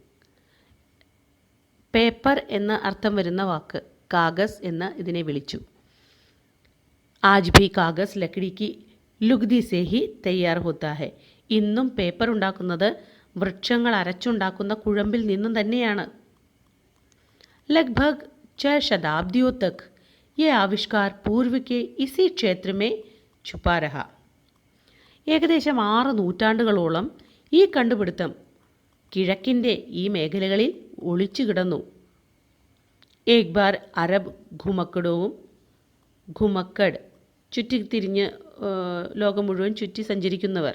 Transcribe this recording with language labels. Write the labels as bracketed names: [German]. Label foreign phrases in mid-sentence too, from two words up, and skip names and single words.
[Malayalam] പേപ്പർ എന്ന അർത്ഥം വരുന്ന വാക്ക് കാഗസ് എന്ന് ഇതിനെ വിളിച്ചു. [Hindi] आज भी कागज़ लकड़ी की लुगदी से ही तैयार होता है. [Malayalam] ഇന്നും പേപ്പർ ഉണ്ടാക്കുന്നത് വൃക്ഷങ്ങൾ അരച്ചുണ്ടാക്കുന്ന കുഴമ്പിൽ നിന്നും തന്നെയാണ്. [Hindi] लगभग 6 शताब्दियों तक ये आविष्कार पूर्व के इसी क्षेत्र में छुपा रहा. [Malayalam] ഏകദേശം 6 നൂറ്റാണ്ടുകളോളം ഈ കണ്ടുപിടുത്തം കിഴക്കിൻ്റെ ഈ മേഖലകളിൽ ഒളിച്ചു കിടന്നു. [Hindi] एक बार अरब घुमक्कड़ [Malayalam] ചുറ്റിത്തിരിഞ്ഞ് ലോകം മുഴുവൻ ചുറ്റി സഞ്ചരിക്കുന്നവർ.